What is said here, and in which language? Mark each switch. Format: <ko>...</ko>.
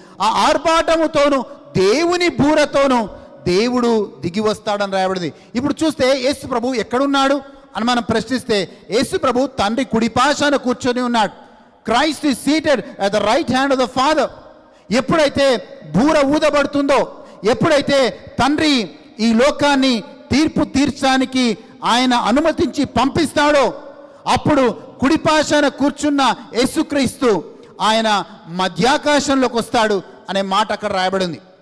<te>ఆ ఆర్భాటముతోను దేవుని బూరతోను దేవుడు దిగి వస్తాడని రాయబడింది. ఇప్పుడు చూస్తే యేసు ప్రభు ఎక్కడున్నాడు అని మనం ప్రశ్నిస్తే, యేసు ప్రభు తండ్రి కుడిపాశాన కూర్చొని ఉన్నాడు.</te> <en>Christ is seated at the right hand of the Father.</en> <te>ఎప్పుడైతే బూర ఊదబడుతుందో, ఎప్పుడైతే తండ్రి ఈ లోకాన్ని తీర్పు తీర్చడానికి ఆయన అనుమతించి పంపిస్తాడో, అప్పుడు కుడిపాశాన కూర్చున్న యేసుక్రీస్తు ఆయన మధ్యాకాశంలోకి వస్తాడు అనే మాట అక్కడ రాయబడింది.</te>